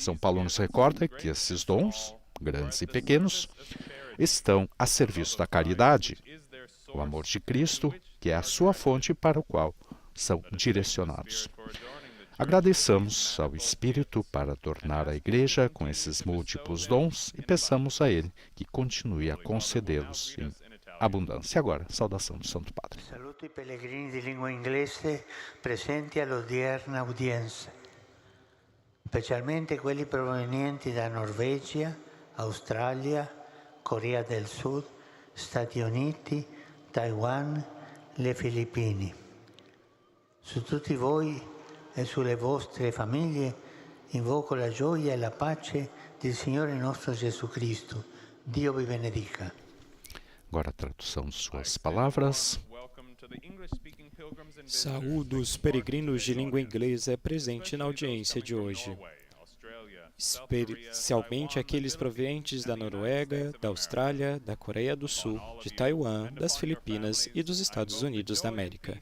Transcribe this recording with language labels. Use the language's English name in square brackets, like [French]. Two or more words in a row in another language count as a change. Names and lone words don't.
[Portuguese] São Paulo nos recorda que esses dons, grandes e pequenos, estão a serviço da caridade, o amor de Cristo, que é a sua fonte para o qual são direcionados. Agradeçamos ao Espírito para adornar a Igreja com esses múltiplos dons e peçamos a Ele que continue a concedê-los em abundância. Agora, saudação do Santo Padre. [Italian] Saluto i pellegrini di lingua inglese presenti all'odierna udienza, specialmente quelli provenienti da Norvegia, Australia, Corea del Sud, Stati Uniti, Taiwan, le Filippine. Su tutti voi e sulle vostre famiglie invoco la gioia e la pace del Signore nostro Gesù Cristo. Dio vi benedica. [Portuguese] Agora a tradução de suas palavras. Saúdo os peregrinos de língua inglesa presentes na audiência de hoje, especialmente aqueles provenientes da Noruega, da Austrália, da Coreia do Sul, de Taiwan, das Filipinas e dos Estados Unidos da América.